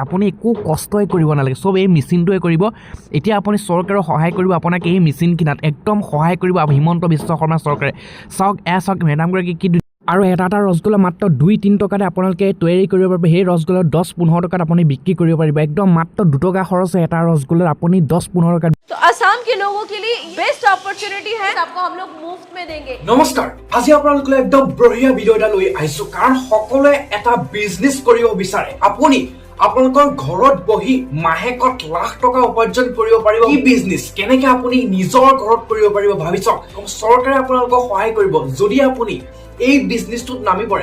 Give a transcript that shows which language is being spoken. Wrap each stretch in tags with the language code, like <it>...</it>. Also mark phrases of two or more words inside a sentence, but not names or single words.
<as>আপুনি একো কষ্টই কৰিব নালাগে, চব এই মেচিনটোৱে কৰিব। এতিয়া আপুনি চৰকাৰৰ সহায় কৰিব, আপোনাক এই মেচিন কিনাত একদম সহায় কৰিব হিমন্ত বিশ্ব শৰ্মা চৰকাৰে। চাওক এয়া চাওক মেডামগৰাকী কি, আৰু এটা এটা ৰসগোল্লা মাত্ৰ 2-3 টকাতে আপোনালোকে তৈয়াৰী কৰিব পাৰিব। সেই ৰসগোল্লা 10-15 টকাত আপুনি বিক্ৰী কৰিব পাৰিব। একদম মাত্ৰ 2 টকা খৰচ এটা ৰসগোল্লাত আপুনি 10-15 টকাত।</as> <hi>तो आसाम के लोगों के लिए</hi> <en>best opportunity</en> <hi>है, आपको हम लोग मुफ्त में देंगे।</hi> <as>নমস্কাৰ, আজি আপোনালোকলৈ একদম বঢ়িয়া ভিডিঅ' এটা লৈ আহিছো, কাৰণ সকলোৱে এটা বিজনেছ কৰিব বিচাৰে। আপুনি আপোনালোকৰ ঘৰত বহি মাহেকত লাখ টকা উপাৰ্জন কৰিব পাৰিব। কি বিজনেছ, কেনেকে আপুনি নিজৰ ঘৰত কৰিব পাৰিব ভাবি চাওক। চৰকাৰে আপোনালোকক সহায় কৰিব যদি আপুনি এই বিজনেছটোত নামি পৰে।</as>